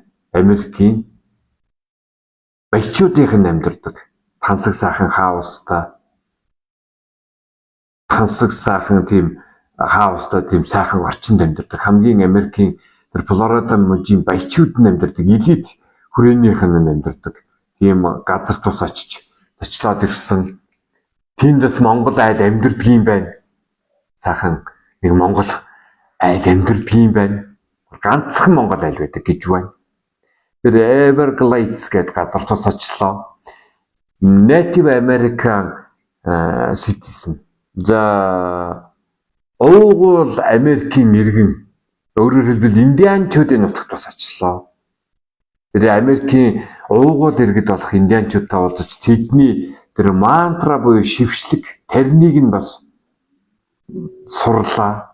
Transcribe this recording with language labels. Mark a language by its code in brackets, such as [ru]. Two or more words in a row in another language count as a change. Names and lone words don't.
[mn] Америкийн баячуудын амьдардаг тансаг сайхан хаустай тийм сайхан орчинд амьдардаг хамгийн Америкийн тэр Флорида мужийн баячууд нь амьдардаг элит хүрээнийх нь амьдардаг тийм газар тус очиж зочлоод ирсэн. Тиймээс Монгол айл амьдардаг юм байна. Сайхан нэг Монгол айл амьдардаг юм байна. Ганцхан Монгол айл байдаг гэж байна. Тэр Everglades гэдэг газар тус очлоо. [en] Native American citizen. [mn] За уугуул Америкийн иргэн өөрөөр хэлбэл индианчуудын нутагт бас очлоо. Тэр Америкийн уугуул иргэд болох индианчуудтай уулзаж тэдний тэр мантра буюу шившлэг тариныг нь бас сурлаа.